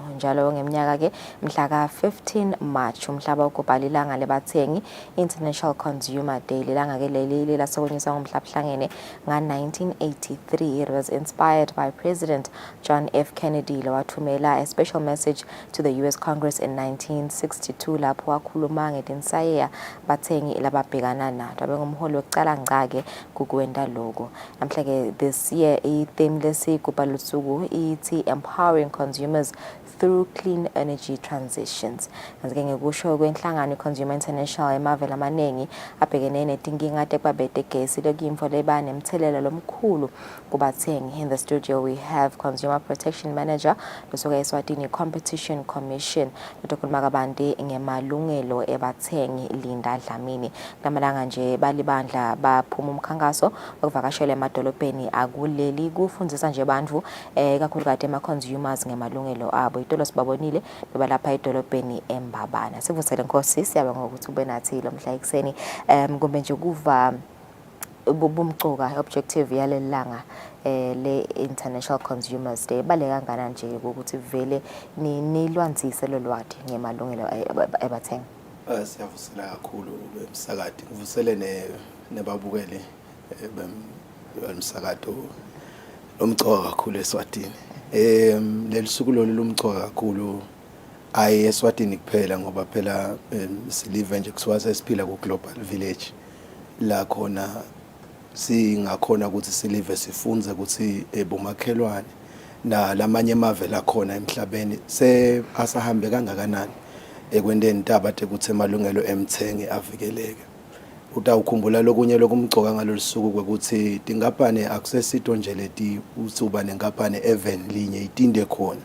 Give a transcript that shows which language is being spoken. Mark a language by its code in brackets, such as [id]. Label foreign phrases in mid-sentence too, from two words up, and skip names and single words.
[ss] Njalo ngeminyaka ke mhla ka 15 March umhlaba ukubhalilanga lebathengi International Consumer Day langa ke leli lasokonyiswa ngomhlabuhlangene nga 1983. [en] It was inspired by President John F. [ss] Kennedy lowathumela [en] a special message to the US Congress in 1962 [ss] lapho wakhuluma ngedinsayeya bathengi lababhekana nato abengumholi wecala ngcake kukwenda lokho. Namhla ke [en] this year [ss] i-theme lesigubha lusuku ithi [en] empowering consumers through clean energy transitions. [ss] Ngeke ngikusho kwenhlangano Consumer International emavela amanengi abhekene netinkinga tekubabete gesi lokuyimfo leba nemthelela lomkhulu kubathengi. [en] In the studio we have Consumer Protection Manager losuka Eswatini Competition Commission [ss] lokukhuluma kabanti ngemalungelo ebathengi [en] Linda Dlamini. [ss] Lamalanga nje balibandla baphuma umkhankaso okuvakashela emadolobheni akuleli kufundzisa nje bantfu kakhulukade ama-consumers ngemalungelo abo. Itolo sibabonile beba lapha edolobheni eMbabana. Sivusele Nkosi siyabonga ukuthi ube nathi lo mhla ekseni kumbe nje kuva bumcoka objective yalelanga le International Consumers Day bale kangana nje ukuthi vele nilwanzise lo lwadi ngemalungelo ebathengi. Siyavusela kakhulu emsakati ngivusele nebabukele bemsakato lomcoka kakhulu eSwatini. Lelisuku lomcoka kakhulu ayi eSwatini kuphela ngoba phela silive nje kusiwa sesiphila ku [en] global village [ss] la khona singakhona ukuthi silive sifunze ukuthi bomakhelwane na lamanye amave la khona emhlabeni asahambe kangakanani ekwendeni intaba ukuthi emalungelo emthengi avikeleke. Utawukhumbula lokunye lokumcoka ngalolusuku ukuthi tinkampani akusesito nje leti usuba nenkampani even linye itinde khona.